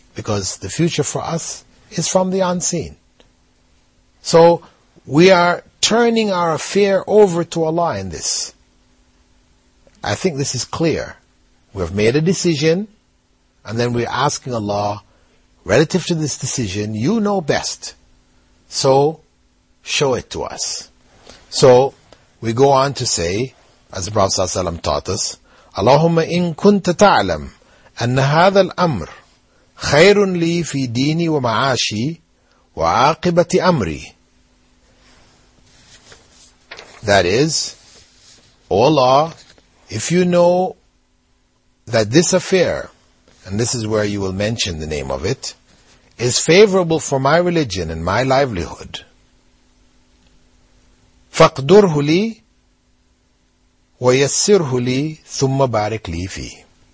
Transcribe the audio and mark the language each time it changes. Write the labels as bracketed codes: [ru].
[en] Because the future for us is from the unseen. So we are turning our affair over to Allah in this. I think this is clear. We have made a decision, and then we're asking Allah, relative to this decision, you know best. So show it to us. So we go on to say, as the Prophet ﷺ taught us, [ar] اللهم إن كنت تعلم أن هذا الأمر خير لي في ديني ومعاشي وعاقبة أمري. [en] That is, O Allah, if you know that this affair, and this is where you will mention the name of it, is favorable for my religion and my livelihood, [ar] فاقدره لي وَيَسِّرْهُ لِي ثُمَّ بَارِكْ لِي فِي.